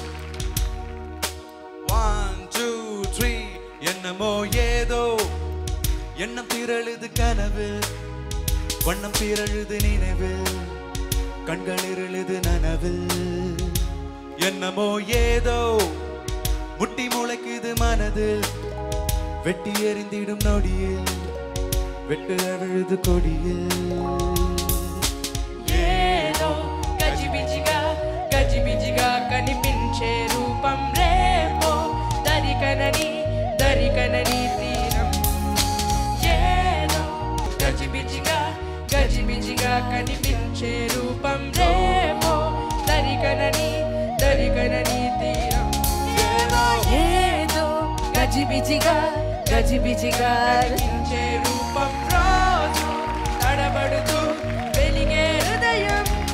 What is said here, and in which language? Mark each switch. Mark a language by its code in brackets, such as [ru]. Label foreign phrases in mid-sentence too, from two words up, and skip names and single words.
[ta] 1, 2, 3 என்னமோ ஏதோ எண்ணம் திரழுது கனவு வண்ணம் திரழுது நினைவு கண்கள் இருளுது நனவு என்னமோ ஏதோ முட்டி முளைக்குது மனது வெட்டி எறிந்திடும் நொடியில் வெட்டு அவிழுது கொடியில் [te] ఏదో గజిబిజిగా కనిపించే రూపం రేపో దరికనని తీరం ఏదో గజిబిజిగా కనిపించే రూపం రేపో దరికనని తీరం ఏదో గజిబిజిగా కనిపించే రూపం రోజు తడబడుతూ వెలిగే హృదయం